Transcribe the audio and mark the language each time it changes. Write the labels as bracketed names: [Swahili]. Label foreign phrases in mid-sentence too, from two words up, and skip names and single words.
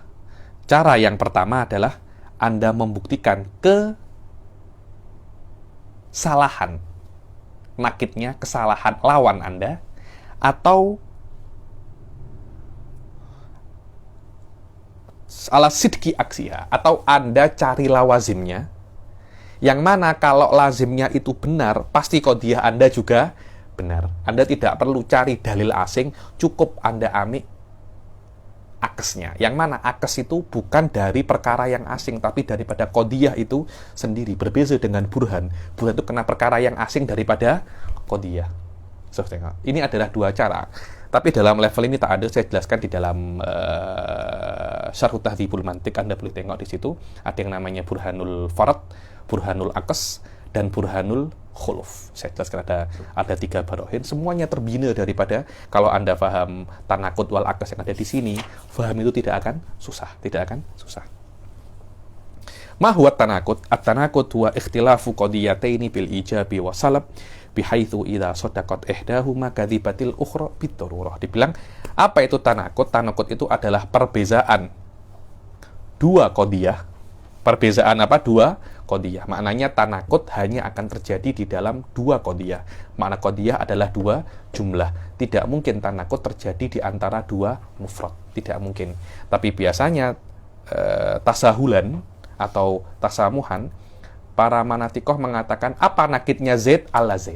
[Malay] Cara yang pertama adalah Anda membuktikan kesalahan nakitnya, kesalahan lawan Anda, atau [Arabic] على صدق عكسها, [Malay] atau Anda cari lawazimnya, yang mana kalau lazimnya itu benar, pasti qadiyah Anda juga benar. Anda tidak perlu cari dalil asing, cukup Anda ambil akesnya, yang mana akes itu bukan dari perkara yang asing, tapi daripada qadiyah itu sendiri. Berbeda dengan burhan. Burhan itu kena perkara yang asing daripada qadiyah. So, ini adalah dua cara. Tapi dalam level ini tak ada, saya jelaskan di dalam Syarh Tahdhibul Mantiq. Anda boleh tengok di situ. Ada yang namanya [Arabic] برهان الفرض, برهان العكس, [Malay] dan [Arabic] برهان الخلف. [Malay] Saya jelaskan ada 3 barohin. Semuanya terbina daripada, kalau Anda paham [Arabic] التناقض والعكس [Malay] yang ada di sini, paham itu tidak akan susah. Tidak akan susah. [Arabic] ما هو التناقض? التناقض هو اختلاف قضيتين بالإيجاب والسلب بحيث إذا صدقت إحداهما كذبت الأخرى بالضرورة. [Malay] Dibilang, apa itu tanakut? Tanakut itu adalah perbezaan dua qadiyah. Perbezaan apa? Dua qadiyah. Maknanya tanakut hanya akan terjadi di dalam 2 qadiyah. Makna qadiyah adalah 2 jumlah. Tidak mungkin tanakut terjadi di antara 2 mufrad. Tidak mungkin. Tapi biasanya tasahulan atau tasamuhan, para manatikoh mengatakan apa nakidnya Zaid, Allah Zaid.